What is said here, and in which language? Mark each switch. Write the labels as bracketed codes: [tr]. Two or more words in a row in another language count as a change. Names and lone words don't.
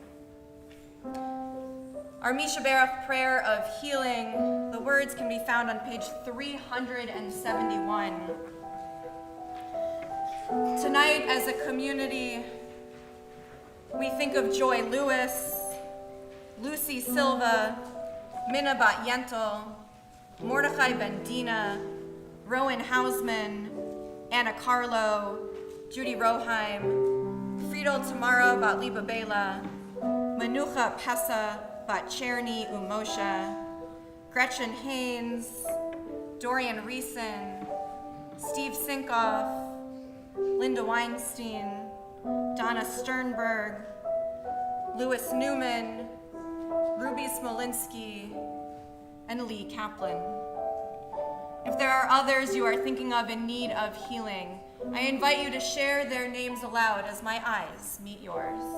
[en] Our Mishaberach prayer of healing, the words can be found on page 371. Tonight, as a community, we think of Joy Lewis, Lucy Silva, Minna Bat Yentel, Mordechai Bendina, Rowan Hausman, Anna Carlo, Judy Roheim, Friedel Tamara Bat Liba Bela, Manucha Pesa Bat Cherny Umosha, Gretchen Haynes, Dorian Reeson, Steve Sinkoff, Linda Weinstein, Donna Sternberg, Louis Newman, Ruby Smolinski, and Lee Kaplan. If there are others you are thinking of in need of healing, I invite you to share their names aloud as my eyes meet yours.